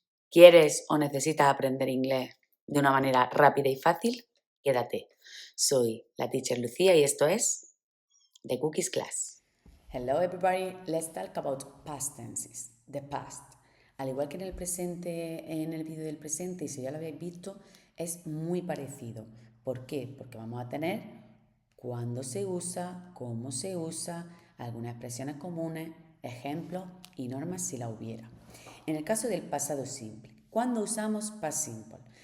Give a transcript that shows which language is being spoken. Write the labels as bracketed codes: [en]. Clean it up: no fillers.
[es] ¿Quieres o necesitas aprender inglés de una manera rápida y fácil? Quédate. Soy la teacher Lucía y esto es The Cookies Class. [en] Hello everybody, let's talk about past tenses, the past. [es] Al igual que en el presente, en el vídeo del presente, y si ya lo habéis visto, es muy parecido. ¿Por qué? Porque vamos a tener cuándo se usa, cómo se usa, algunas expresiones comunes, ejemplos y normas si la hubiera. En el caso del pasado simple, ¿cuándo usamos past simple?